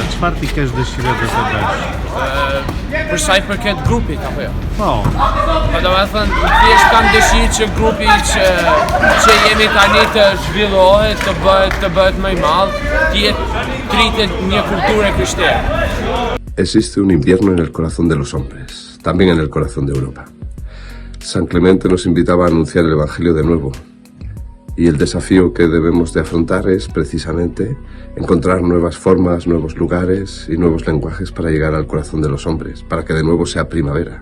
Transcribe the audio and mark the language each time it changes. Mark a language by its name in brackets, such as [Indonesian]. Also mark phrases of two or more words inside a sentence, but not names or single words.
[Albanian] Çfarë ti kesh dëshirë të bësh? Për sa i përket grupit apo jo? Po, Po do të thënë, thjesht kam dëshirë që grupi që jemi tani të zhvillohet, të bëhet më i madh, të rritet një kulturë krishtere. [Spanish] Existe un invierno en el corazón de los hombres, también en el corazón de Europa. San Clemente nos invitaba a anunciar el Evangelio de nuevo. Y el desafío que debemos de afrontar es precisamente encontrar nuevas formas, nuevos lugares y nuevos lenguajes para llegar al corazón de los hombres, para que de nuevo sea primavera.